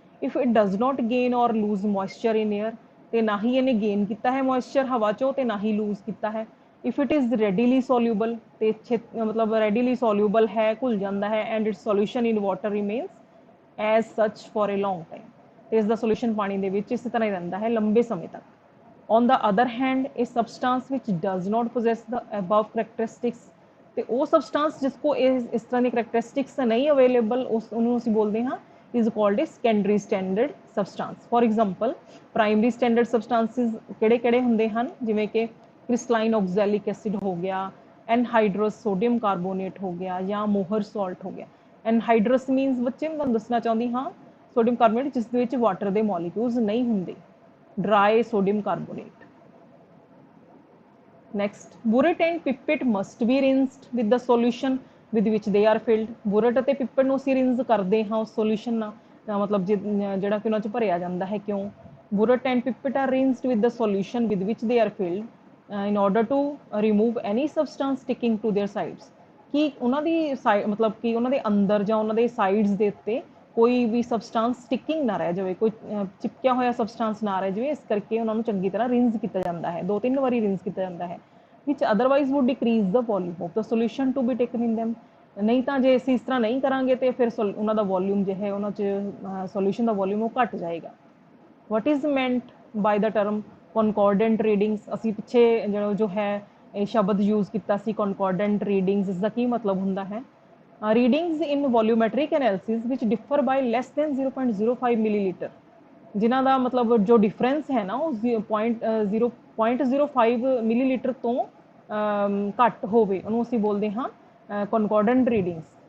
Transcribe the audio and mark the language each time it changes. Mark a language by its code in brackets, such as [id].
[en] if it does not gain or lose moisture in air, [pa] ਤੇ ਨਾ ਹੀ ਇਹਨੇ ਗੇਨ ਕੀਤਾ ਹੈ ਮੋਇਸਚਰ ਹਵਾ ਚੋਂ ਤੇ ਨਾ ਹੀ ਲੂਜ਼ ਕੀਤਾ ਹੈ। [en] if it is readily soluble, [pa] ਤੇ ਮਤਲਬ ਰੈਡੀਲੀ ਸੋਲਿਊਬਲ ਹੈ, ਘੁਲ ਜਾਂਦਾ ਹੈ, [en] and its solution in water remains as such for a long time, [pa] ਤੇ ਇਸ ਦਾ ਸੋਲਿਊਸ਼ਨ ਪਾਣੀ ਦੇ ਵਿੱਚ ਇਸੇ ਤਰ੍ਹਾਂ ਹੀ ਰਹਿੰਦਾ ਹੈ ਲੰਬੇ ਸਮੇਂ ਤੱਕ। [en] On the other hand, a substance which does not possess the above characteristics, [pa] ਤੇ ਉਹ ਸਬਸਟੈਂਸ ਜਿਸ ਕੋ ਇਸ ਤਰ੍ਹਾਂ ਦੀ ਕਰੈਕਟਰਿਸਟਿਕਸ ਨਹੀਂ ਅਵੇਲੇਬਲ, ਉਸ ਉਹਨੂੰ ਅਸੀਂ ਬੋਲਦੇ ਹਾਂ [en] is called a secondary standard substance. For example, primary standard substances [pa] ਕਿਹੜੇ ਹੁੰਦੇ ਹਨ? ਜਿਵੇਂ ਕਿ crystalline oxalic acid ਹੋ ਗਿਆ, anhydrous sodium carbonate ਹੋ ਗਿਆ, ਜਾਂ ਮੋਹਰ ਸਾਲਟ ਹੋ ਗਿਆ। [en] anhydrous means [pa] ਬੱਚੇ ਮੈਂ ਤੁਹਾਨੂੰ ਦੱਸਣਾ ਚਾਹੁੰਦੀ ਹਾਂ ਸੋਡੀਅਮ ਕਾਰਬੋਨੇਟ ਜਿਸ ਦੇ ਵਿੱਚ ਵਾਟਰ ਦੇ ਮੋਲੀਕਿਊਲਸ ਨਹੀਂ ਹੁੰਦੇ, [en] dry sodium carbonate. Next, burette and pipette must be rinsed with the solution with which they are filled. [pa] burette ਅਤੇ pipette ਨੂੰ ਅਸੀਂ ਰਿੰਜ਼ ਕਰਦੇ ਹਾਂ ਉਸ ਸੋਲਿਊਸ਼ਨ ਨਾਲ, ਮਤਲਬ ਜਿਹੜਾ ਕਿ ਉਹਨਾਂ 'ਚ ਭਰਿਆ ਜਾਂਦਾ ਹੈ। ਕਿਉਂ? [en] burette and pipette are rinsed with the solution with which they are filled in order to remove any substance sticking to their sides. [pa] ਕਿ ਉਹਨਾਂ ਦੀ ਮਤਲਬ ਕਿ ਉਹਨਾਂ ਦੇ ਅੰਦਰ ਜਾਂ ਉਹਨਾਂ ਦੇ ਸਾਈਡਸ ਦੇ ਉੱਤੇ ਕੋਈ ਵੀ ਸਬਸਟੈਂਸ ਸਟਿਕਿੰਗ ਨਾ ਰਹਿ ਜਾਵੇ, ਕੋਈ ਚਿਪਕਿਆ ਹੋਇਆ ਸਬਸਟੈਂਸ ਨਾ ਰਹਿ ਜਾਵੇ, ਇਸ ਕਰਕੇ ਉਹਨਾਂ ਨੂੰ ਚੰਗੀ ਤਰ੍ਹਾਂ ਰਿੰਜ਼ ਕੀਤਾ ਜਾਂਦਾ ਹੈ, 2-3 ਵਾਰੀ ਰਿੰਜ਼ ਕੀਤਾ ਜਾਂਦਾ ਹੈ। [en] which otherwise would decrease the volume of the solution to be taken in them. [pa] ਨਹੀਂ ਤਾਂ ਜੇ ਅਸੀਂ ਇਸ ਤਰ੍ਹਾਂ ਨਹੀਂ ਕਰਾਂਗੇ ਤੇ ਫਿਰ ਉਹਨਾਂ ਦਾ ਵੋਲਿਊਮ ਜੋ ਹੈ ਉਹਨਾਂ 'ਚ ਸੋਲਿਊਸ਼ਨ ਦਾ ਵੋਲਿਊਮ ਉਹ ਘਟ ਜਾਏਗਾ। [en] what is meant by the term concordant readings? [pa] ਅਸੀਂ ਪਿੱਛੇ ਜੋ ਹੈ ਇਹ ਸ਼ਬਦ ਯੂਜ਼ ਕੀਤਾ ਸੀ concordant readings, ਇਸ ਦਾ ਕੀ ਮਤਲਬ ਹੁੰਦਾ ਹੈ? [en] readings in volumetric analysis which differ by less than 0.05 milliliter, [pa] ਜਿਨ੍ਹਾਂ ਦਾ ਮਤਲਬ ਜੋ ਡਿਫਰੈਂਸ ਹੈ ਨਾ ਉਹ 0.05 ਮਿਲੀਲੀਟਰ ਤੋਂ ਘੱਟ ਹੋਵੇ, ਉਹਨੂੰ ਅਸੀਂ ਬੋਲਦੇ ਹਾਂ concordant readings.